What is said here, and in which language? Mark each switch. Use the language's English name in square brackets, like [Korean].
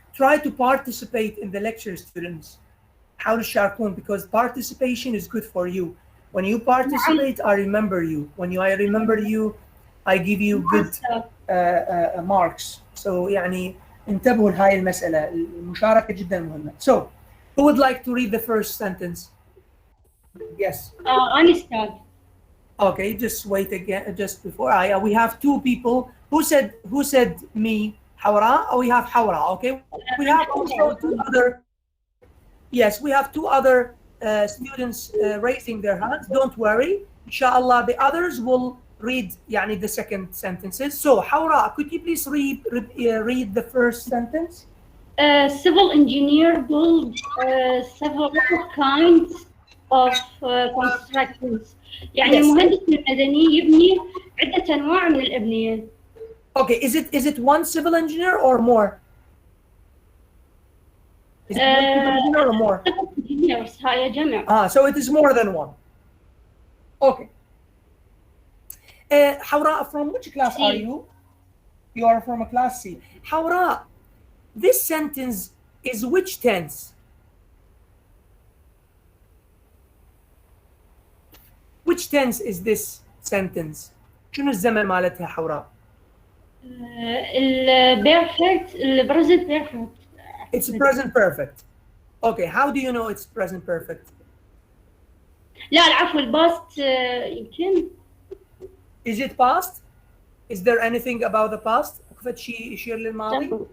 [English] Try to participate in the lecture, students. [Arabic] حاولوا تشاركون [English] because participation is good for you. When you participate, I remember you. When I remember you, I give you good marks. [Arabic] So يعني انتبهوا لهاي المسألة. المشاركة جدا مهمة. [English] So, who would like to read the first sentence? Yes. [Arabic] أنا أستاذ. [English] Okay, just wait again. Just before we have two people. Who said me? حوراء. We have حوراء. Okay. We have also two other. Yes, we have two other students raising their hands. Don't worry. Inshallah, the others will read يعني the second sentences. So, حوراء, could you please read the first sentence? Civil engineer build several kinds of constructions. [Arabic] يعني [English] Yes. [Arabic] المهندس المدني يبني عدة أنواع من الأبنية. [English] Okay, is it one civil engineer or more? Is it one civil engineer or more? [Arabic] Civil engineers هاي جمع. [English] So it is more than one. Okay. حوراء, from which class are you? You are from a class C. حوراء, this sentence is which tense? Which tense is this sentence? [Arabic] شنو الزمن مالتها حوراء؟ البيرفكت البريزنت بيرفكت. [English] It's present perfect. Okay, how do you know it's present perfect? [Arabic] لا العفو الباست يمكن. [English] Is it past? Is there anything about the past? [Arabic] فد شيء يشير للماضي؟